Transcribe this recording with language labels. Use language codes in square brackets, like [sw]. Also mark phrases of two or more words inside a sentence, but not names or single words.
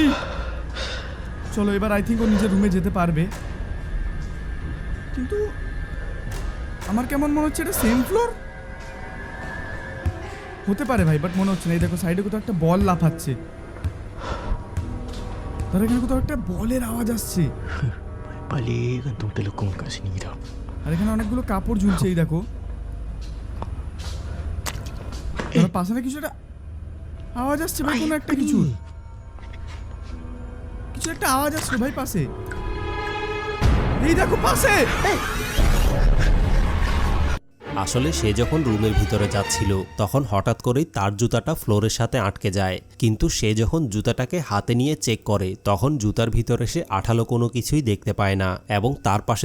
[bn] চলো এবার [en] I think [bn] ও নিজের রুমে যেতে পারবে, কিন্তু আমার কেমন মনে হচ্ছে এটা [en] same floor [bn] হতে পারে ভাই, বাট মনে হচ্ছে না। এই দেখো সাইডে কোথাও একটা বল লাফাচ্ছে, তার এখানে কোথাও একটা বলের আওয়াজ আসছে। [ms] balik kantong telekong kat sini dah. [bn] আর এখানে অনেকগুলো কাপড় ঝুলছে, এই দেখো। তার পাশে না কিছু একটা আওয়াজ আসছে ভাই, কোনো একটা কিছু একটা আওয়াজ আসছে ভাই পাশে। এই দেখো পাশে। আসলে সে যখন রুমের ভিতরে যাচ্ছিল তখন হঠাৎ করেই তার জুতাটা ফ্লোরের সাথে আটকে যায়, কিন্তু সে যখন জুতাটাকে হাতে নিয়ে চেক করে তখন জুতার ভিতরে সে আঠালো কোনো কিছুই দেখতে পায় না, এবং তার পাশে